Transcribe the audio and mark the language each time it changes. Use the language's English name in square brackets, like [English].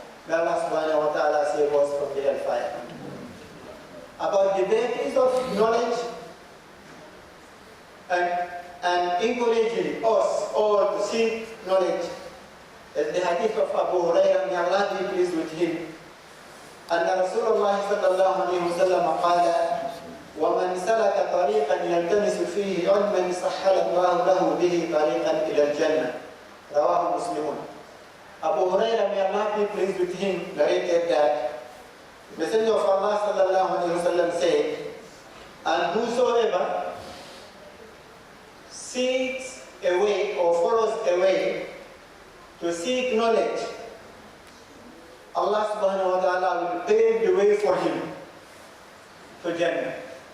[English] May Allah subhanahu wa ta'ala save us from the hellfire. About the benefits of knowledge and encouraging us all to seek knowledge. As the hadith of Abu Hurairah, may Allah be pleased with him. [Arabic] أن رسول الله صلى الله عليه وسلم قال: ومن سلك طريقا يلتمس فيه علما سهل الله له به طريقا إلى الجنة. رواه مسلم. [English] Abu Hurairah, may Allah be pleased with him, narrated that the Messenger of Allah sallallahu alaihi wasallam said, and whosoever seeks a way or follows a way to seek knowledge, Allah subhanahu wa ta'ala will pave the way for him to Jannah.